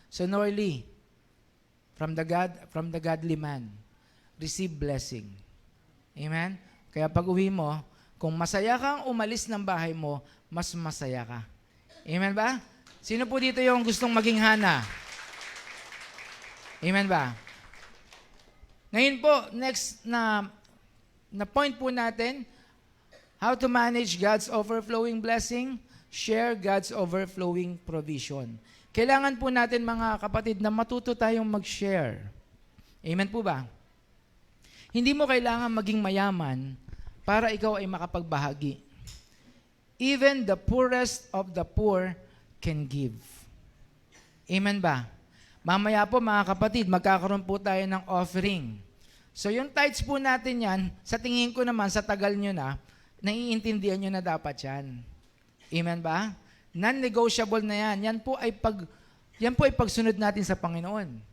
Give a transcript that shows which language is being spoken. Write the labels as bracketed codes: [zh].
[en] So Norly, from the godly man, receive blessing. Amen? [tl] Kaya pag uwi mo, kung masaya kang umalis ng bahay mo, mas masaya ka. Amen ba? Sino po dito yung gustong maging Hana? Amen ba? Ngayon po, next na point po natin, [en] how to manage God's overflowing blessing, share God's overflowing provision. [tl] Kailangan po natin, mga kapatid, na matuto tayong mag-share. Amen po ba? Hindi mo kailangan maging mayaman para ikaw ay makapagbahagi. [en] Even the poorest of the poor can give. [tl] Amen ba? Mamaya po, mga kapatid, magkakaroon po tayo ng offering. So yung tithes po natin yan, sa tingin ko naman, sa tagal nyo na, naiintindihan nyo na dapat yan. Amen ba? Non-negotiable na yan. Yan po ay pagsunod natin sa Panginoon.